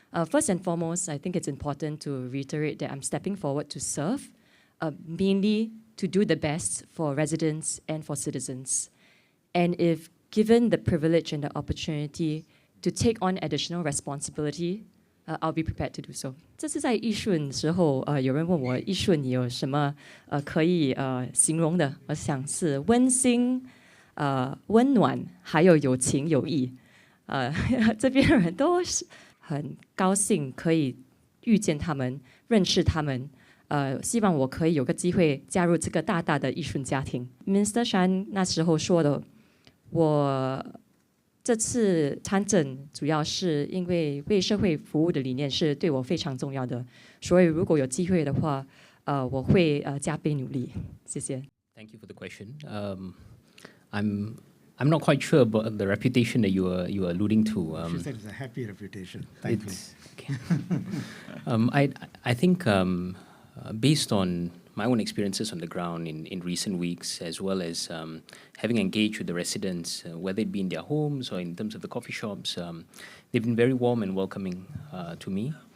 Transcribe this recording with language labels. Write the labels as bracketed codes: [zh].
[en] First and foremost, I think it's important to reiterate that I'm stepping forward to serve, mainly to do the best for residents and for citizens. And if given the privilege and the opportunity to take on additional responsibility, I'll be prepared to do so. [zh] 这是在义顺的时候，有人问我义顺有什么可以形容的，我想是温馨、温暖，还有有情有义。这边的人都是很高兴可以遇见他们，认识他们。希望我可以有个机会加入这个大大的义顺家庭。 Minister Shan 那时候说的，我这次参政主要是因为为社会服务的理念是对我非常重要的，所以如果有机会的话，我会加倍努力。谢谢。 [en] Thank you for the question. I'm not quite sure about the reputation that you are alluding to. She said it's a happy reputation. Thank you. Okay. I think based on my own experiences on the ground in recent weeks, as well as having engaged with the residents, whether it be in their homes or in terms of the coffee shops, they've been very warm and welcoming to me.